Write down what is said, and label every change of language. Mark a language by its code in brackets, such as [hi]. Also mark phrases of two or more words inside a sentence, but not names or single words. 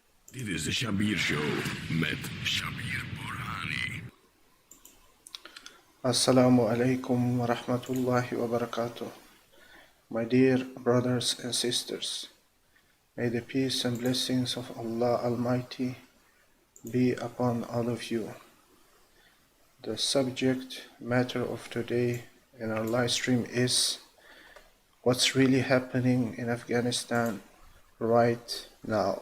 [nl] Dit is de Shabir Show met Shabir Burhani. [ar] السلام عليكم ورحمة الله وبركاته. [en] My dear brothers and sisters, may the peace and blessings of Allah Almighty be upon all of you. The subject matter of today in our live stream is what's really happening in Afghanistan right now.